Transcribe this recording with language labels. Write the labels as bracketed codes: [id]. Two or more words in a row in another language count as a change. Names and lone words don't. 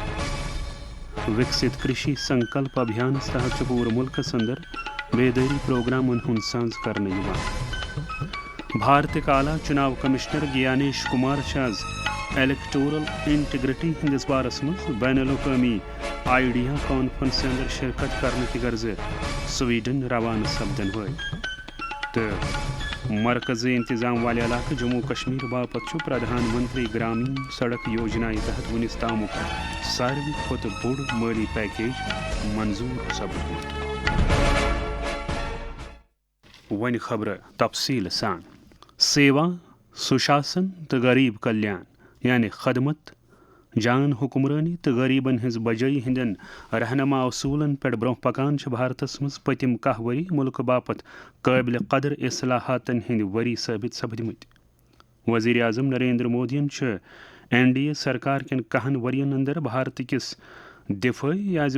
[ks] وکست کرشی سنکلپ ابھیان تحت پور ملکس اندر بیداری پروگرامن ہند ساز کرنے بھارتک اعلی چناو کمشنر گیانیش کمار آز [en] electoral integrity [ks] ہندس بارس مز بین الاقوامی آئیڈیا کانفرنس اندر شرکت کرنے کی غرض سویڈن روانہ سپدن تو مرکزی انتظام والے علاقہ جموں کشمیر باپت پردھان منتری گرامین سڑک یوجنا تحت ونس تام ساروی کھت بوڑ مالی پیکیج منظور سپدمت ون خبر تفصیل سان [hi] सेवा सुशासन [ks] تو [hi] गरीब कल्याण [ks] یعنی خدمت جان حکمرانی تو غریبن ہز بجائی ہندن رہنما اصولن پہ برہ پکان بھارتس مز پتم 10 وری ملک باپت قابل قدر اصلاحاتن ہند وری ثابت سپدمت وزیر اعظم نریندر مودین این ڈی اے سرکار کن 10 ورین اندر بھارت کس دفاعی یا